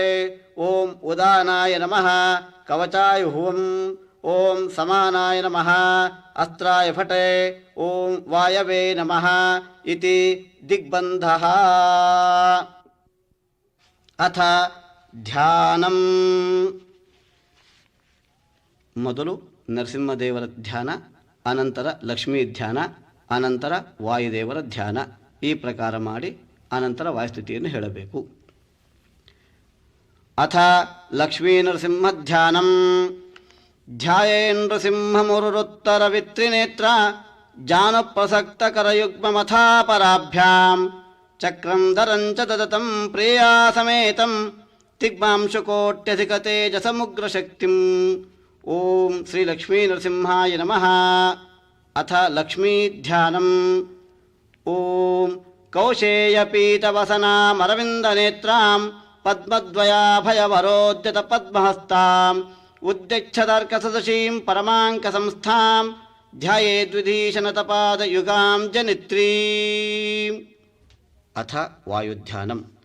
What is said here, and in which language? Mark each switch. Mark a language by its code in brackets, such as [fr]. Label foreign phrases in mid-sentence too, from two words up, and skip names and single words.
[sa] ಓಂ ಉದಾನಾಯ ನಮಃ ಕವಚಾಯುಹುಂ. ಓಂ ಸಮಾನಾಯ ನಮಃ ಅಸ್ತ್ರಾಯ ಫಟೇ. ಓಂ ವಾಯವೇ ನಮಃ ಇತಿ ದಿಗ್ಬಂಧಃ. ಅಥ ಧ್ಯಾನಂ. [kn] ಮೊದಲು ನರಸಿಂಹದೇವರ ಧ್ಯಾನ, ಅನಂತರ ಲಕ್ಷ್ಮೀ ಧ್ಯಾನ, ಅನಂತರ ವಾಯುದೇವರ ಧ್ಯಾನ. ಈ ಪ್ರಕಾರ ಮಾಡಿ ಅನಂತರ ವಾಯುಸ್ತುತಿಯನ್ನು ಹೇಳಬೇಕು. [sa] ಅಥ ಲಕ್ಷ್ಮೀ ನರಸಿಂಹ ಧ್ಯಾನಂ. ಧ್ಯಾಯೇನ್ ನೃಸಿಂಹಮುರುರುತ್ತರ ವಿತ್ರಿನೇತ್ರ ಜಾನುಪ್ರಸಕ್ತಕರಯುಗ್ಮಮಥಾಪರಾಭ್ಯಾಂ ಚಕ್ರಂ ಧರಂಚ ದದತಂ ಪ್ರಿಯಾ ಸಮೇತಂ ದಿಗ್ಮಾಂಶುಕೋಟ್ಯಧಿಕತೇಜಸಮುಗ್ರಶಕ್ತಿಂ. ಓಂ ಶ್ರೀ ಲಕ್ಷ್ಮೀ ನರಸಿಂಹಾಯ ನಮಃ. ಅಥ ಲಕ್ಷ್ಮೀ ಧ್ಯಾನಂ. ಓಂ ಕೌಶೇಯಪೀತವಸನಾಮರವಿಂದನೇತ್ರಾಂ ಪದ್ಮದ್ವಯಾಭಯವರೋದ್ಯತ ಪದ್ಮಹಸ್ತಾಂ ಉದ್ಯಚ್ಛದರ್ಕಸದಶೀಂ ಪರಮಾಂಕಸಂಸ್ಥಾಂ ಧ್ಯಾಯೇದ್ವಿಧೀಶನತಪಾದಯುಗಾಂ ಜನಿತ್ರೀಂ. ಅಥ ವಾಯುಧ್ಯಾನಂ.